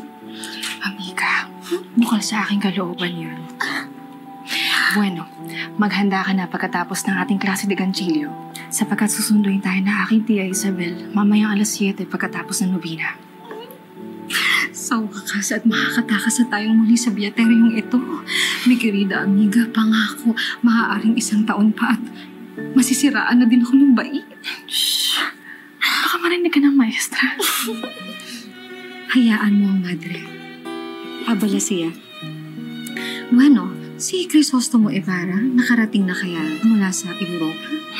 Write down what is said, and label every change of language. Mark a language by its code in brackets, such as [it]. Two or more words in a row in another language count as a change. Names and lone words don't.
[tl] Amiga, bukal sa aking kalooban yun. Bueno, maghanda ka na pagkatapos ng ating klase [es] de Ganchillo [tl] sapagkat susunduin tayo na aking tia Isabel mamayang alas 7 pagkatapos ng nobina. Sa wakas at makakatakas na tayong muli sa biyateryong ito. [es] Mi querida amiga, [tl] pangako, maaaring 1 taon pa at masisiraan na din ako ng bait. Shh! Baka marinig ka ng maestra. Hayaan mo ang madre. Abala siya. Bueno, si Crisostomo Ibarra nakarating na kaya mula sa Europa?